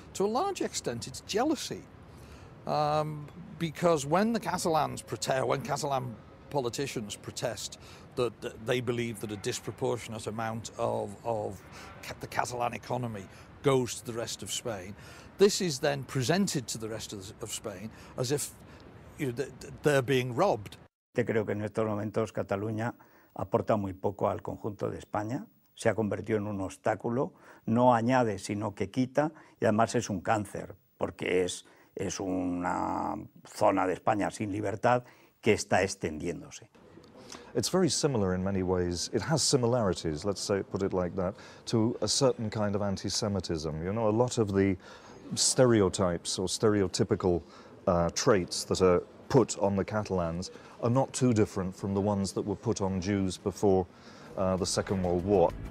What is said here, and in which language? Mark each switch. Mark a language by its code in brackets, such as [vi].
[en] To a large extent, it's jealousy. Because when the Catalans protest, when Catalan politicians protest that they believe that a disproportionate amount of the Catalan economy goes to the rest of Spain, this is then presented to the rest of Spain as if they're being robbed. [es] Creo que en estos momentos Cataluña aporta muy poco al conjunto de España, se ha convertido en un obstáculo, no añade sino que quita y además es un cáncer porque es una zona de España sin libertad que está extendiéndose. [en] It's very similar in many ways. It has similarities, let's say, put it like that, to a certain kind of anti-Semitism. You know, a lot of the stereotypes or stereotypical traits that are put on the Catalans are not too different from the ones that were put on Jews before the Second World War.